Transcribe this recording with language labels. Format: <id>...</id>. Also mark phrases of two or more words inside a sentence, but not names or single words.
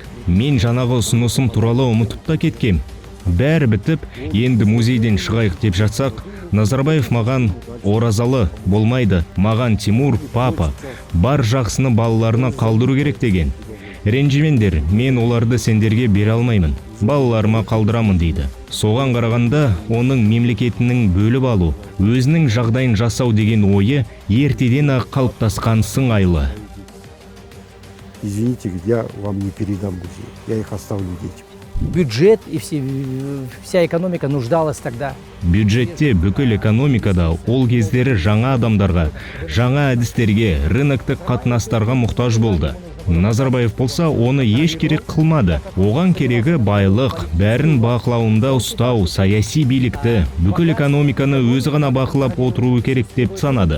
<kk>Мен жаңағы ұсынысым туралы ұмытып та кеткем. Бәрі бітіп, енді музейден шығайық деп жатсақ, Назарбаев маған оразалы болмайды, маған Тимур, папа, бар жақсыны балаларына қалдыру керек деген. Ренжімеңдер, мен оларды сендерге бере алмаймын, балаларыма қалдырамын дейді. Соған қарағанда оның мемлекетінің бөліп алу, өзінің жағдайын жасау деген ойы ертеден ақ қалыптасқан сыңайлы.</kk> <ru>Извините, я вам не передам музей, я их оставлю детям. бюджет и вся экономика нуждалась тогда.</ru> <kk>Бюджетте бүкіл экономикада ол кездері жаңа адамдарға, жаңа әдістерге, рыноктық қатынастарға мұқтаж болды. Назарбаев болса оны еш керек қылмады. Оған керегі байлық, бәрін бақылауында ұстау, саяси билікті, бүкіл экономиканы өзі ғана бақылап отыруы керек деп санады.</kk>